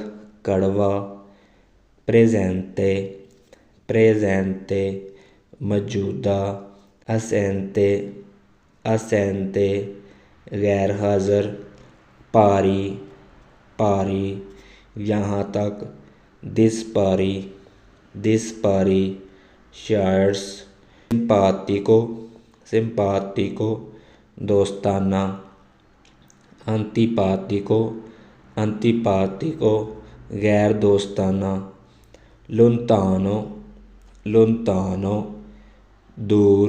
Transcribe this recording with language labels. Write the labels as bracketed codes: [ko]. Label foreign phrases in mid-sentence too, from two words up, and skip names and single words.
[it] कड़वा, presente, presente, मौजूदा, assente, assente, [hi] गैर हाज़िर, [it] pari, pari, [hi] यहाँ तक, [it] dispari, dispari, shares, simpatico, simpatico, दोस्ताना, antipatico, antipatico, [hi] गैर दोस्ताना, [it] lontano, lontano, दूर,